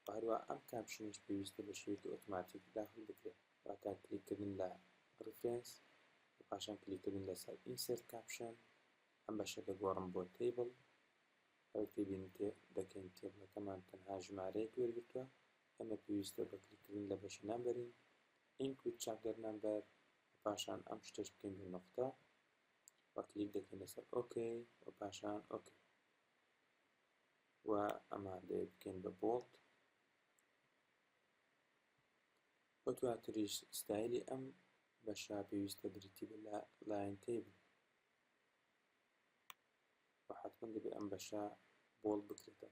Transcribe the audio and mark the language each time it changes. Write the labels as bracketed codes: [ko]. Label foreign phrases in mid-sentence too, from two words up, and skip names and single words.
[ckb] هەروە ئەم کاپشنش پێویستە بە شێوەیەکی ئۆتۆماتیک داخل بکرێت، واتە کلیککردن لە ڕفرێنس و پاشان کلیککردن لەسەر ئینسێرت کاپشن، ئەم بەشە دەگۆڕم بۆ تێبڵ، ئەوەی تێبینن دەکەین تێبڵەکەمان تەنها ژمارەیەک وەرگرتووە، ئەمە پێویستە بە کلیککردن لە بەشی نامبەرین [en] include chapter number [ckb] و پاشان ئەم شتەش بکەین بە نقطە و کلیک دەکەین لەسەر OK و پاشان OK و ئەمە بکەین بە بۆڵد و دواتریش ستایلی ئەم بەشە پێویستە بریتی بە لاین تێبڵ و حتمەن دەبێت ئەم بەشە بۆڵد بکرێتەوە.